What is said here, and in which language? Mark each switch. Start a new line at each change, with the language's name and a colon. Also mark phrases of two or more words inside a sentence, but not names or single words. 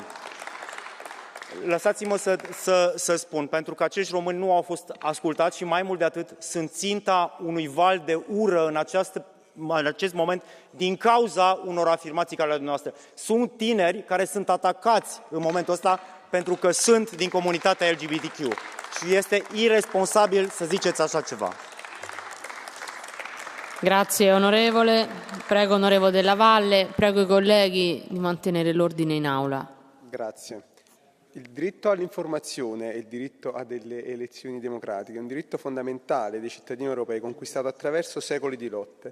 Romanian: Lăsați-mă să spun, pentru că acești români nu au fost ascultați și mai mult de atât sunt ținta unui val de ură în acest moment din cauza unor afirmații care ale dumneavoastră. Sunt tineri care sunt atacați în momentul ăsta pentru că sunt din comunitatea LGBTQ și este irresponsabil să ziceți așa ceva.
Italian: Grazie onorevole. Prego onorevole Della Valle, prego i colleghi di mantenere l'ordine in aula. Grazie. Il diritto all'informazione e il diritto a delle elezioni democratiche è un diritto fondamentale dei cittadini europei conquistato attraverso secoli di lotte.